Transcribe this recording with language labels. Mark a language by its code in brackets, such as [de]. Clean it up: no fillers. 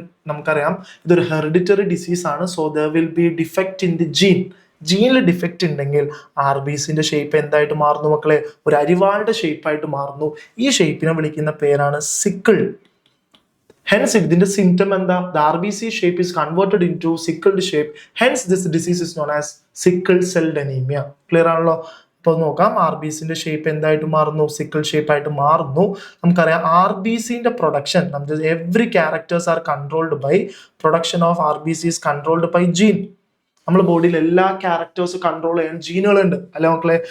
[ml] നമുക്കറിയാം ഇതൊരു hereditary disease ആണ്. [en] So there will be defect in the gene. [ml] ജീനിൽ defect ഉണ്ടെങ്കിൽ RBCന്റെ ഷേപ്പ് എന്തായിട്ട് മാറുന്നു മക്കളെ? ഒരു അരിവാളുടെ ഷേപ്പായിട്ട് മാറുന്നു. ഈ ഷേപ്പിനെ വിളിക്കുന്ന പേരാണ് സിക്കിൾ. Hence, ഇതിന്റെ symptom എന്താ? [en] The RBC shape is converted into sickled shape. Hence, this disease is known as sickle cell anemia. [ml] Clear ആണല്ലോ? അപ്പോൾ നോക്കാം, RBCന്റെ ഷേപ്പ് എന്തായിട്ട് മാറുന്നു? സിക്കിൾ ഷേപ്പ് ആയിട്ട് മാറുന്നു. നമുക്കറിയാം RBCന്റെ പ്രൊഡക്ഷൻ, നമുക്ക് [en] Every characters are controlled by production of RBC is controlled by gene. [ml] നമ്മുടെ ബോഡിയിൽ എല്ലാ ക്യാരക്ടേഴ്സ് കൺട്രോൾ ചെയ്യാൻ ജീനുകളുണ്ട് അല്ലെ മക്കളെ?